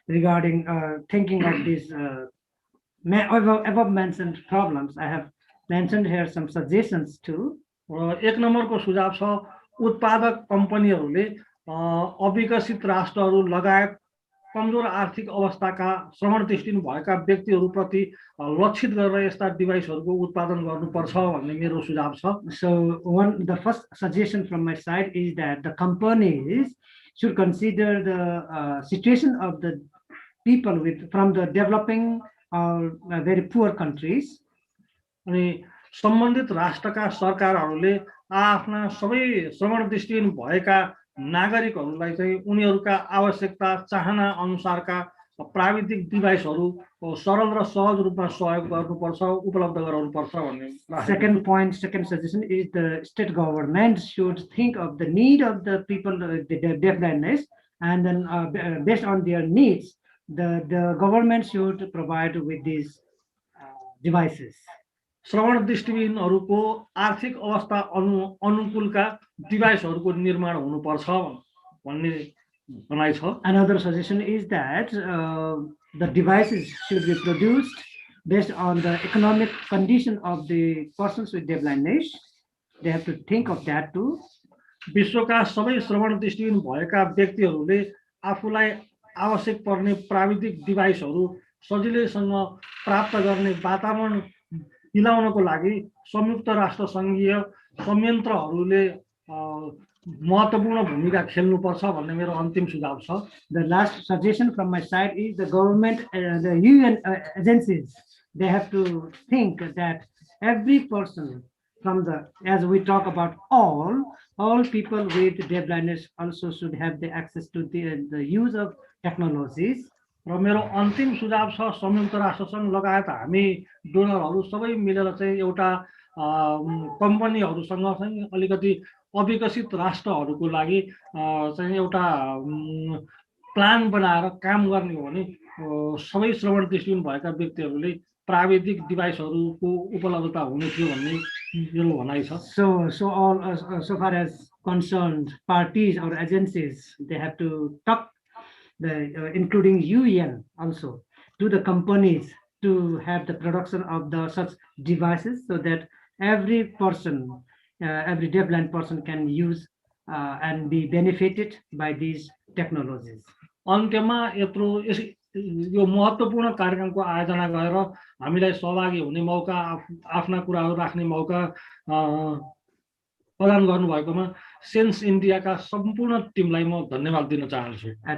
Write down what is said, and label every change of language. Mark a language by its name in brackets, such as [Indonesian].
[English] Regarding thinking of these above mentioned problems, I have mentioned here some suggestions too. [Nepali] एक नम्बरको सुझाव छ उत्पादक कम्पनीहरूले अविकसित राष्ट्रहरू लगायत कमजोर आर्थिक अवस्थाका श्रवण दृष्टिहीन भएका व्यक्तिहरूप्रति लक्षित गरेर यस्ता डिभाइसहरूको उत्पादन गर्नुपर्छ भन्ने मेरो सुझाव छ. [English] So the first suggestion from my side is that the companies should consider the situation of the people from the developing or very poor countries. [Nepali] अनि सम्बन्धित राष्ट्रका सरकारहरूले आफ्ना सबै श्रवण दृष्टिहीन भएका नागरिकहरूलाई चाहिँ उनीहरूका आवश्यकता चाहना अनुसारका प्राविधिक डिभाइसहरू सरल र सहज रूपमा सहयोग गर्नुपर्छ, उपलब्ध गराउनुपर्छ भन्ने. [English] Second suggestion is the state government should think of the need of the people with deafblindness, and then based on their needs, the government should provide with these devices. [Nepali] श्रवण दृष्टिविहीनहरूको आर्थिक अवस्था अनुकूलका डिभाइसहरूको निर्माण हुनुपर्छ भन्ने भनाइ छ। [English] Another suggestion is that the devices should be produced based on the economic condition of the persons with deafblindness. They have to think of that too. [Nepali] विश्वका सबै श्रवण दृष्टिहीन भएका व्यक्तिहरूले आफूलाई आवश्यक पर्ने प्राविधिक डिभाइसहरू सजिलैसँग प्राप्त गर्ने वातावरण मिलाउनको लागि संयुक्त राष्ट्र सङ्घीय संयन्त्रहरूले महत्त्वपूर्ण भूमिका खेल्नुपर्छ भन्ने मेरो अन्तिम सुझाव छ। [English] The last suggestion from my side is the government, the UN agencies, they have to think that every person from the, as we talk about all people with deafblindness also should have the access to the use of technologies. [Nepali] र मेरो अन्तिम सुझाव छ संयुक्त राष्ट्र सङ्घ लगायत हामी डोनरहरू सबै मिलेर चाहिँ एउटा कम्पनीहरूसँग चाहिँ अलिकति अविकसित राष्ट्रहरूको लागि चाहिँ एउटा प्लान बनाएर काम गर्ने हो भने सबै श्रवण दृष्टिहीन भएका व्यक्तिहरूले प्राविधिक डिभाइसहरूको उपलब्धता हुने थियो भन्ने मेरो भनाइ छ। [English] So all so far as concerned parties or agencies, they have to talk, including UN also, to the companies to have the production of the such devices so that every person, every deafblind person can use and be benefited by these technologies. [Nepali] अन्त्यमा यत्रो यो महत्त्वपूर्ण कार्यक्रमको आयोजना गरेर हामीलाई सहभागी हुने मौका, आफ्ना कुराहरू राख्ने मौका प्रदान गर्नुभएकोमा सेन्स इन्डियाका सम्पूर्ण टिमलाई म धन्यवाद दिन चाहन्छु।